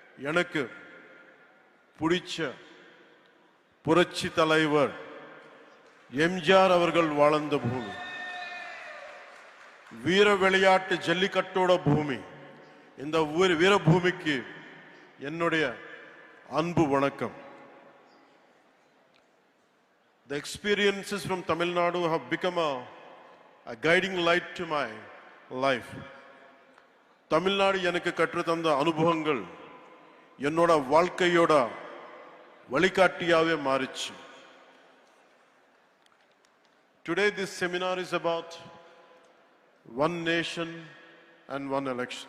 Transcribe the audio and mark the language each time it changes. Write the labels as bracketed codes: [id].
[ta] எனக்கு பிடிச்ச புரட்சி தலைவர் எம்ஜிஆர் அவர்கள் வாழ்ந்த பூமி, வீர விளையாட்டு ஜல்லிக்கட்டோட பூமி. இந்த வீரபூமிக்கு என்னுடைய அன்பு வணக்கம். [en] The experiences from Tamil Nadu have become a guiding light to my life. [ta] Tamil Nadu எனக்கு கற்றுத்தந்த அனுபவங்கள் என்னோட வாழ்க்கையோட வழிகாட்டியாவே மாறிச்சு. [en] Today this seminar is about one nation and one election.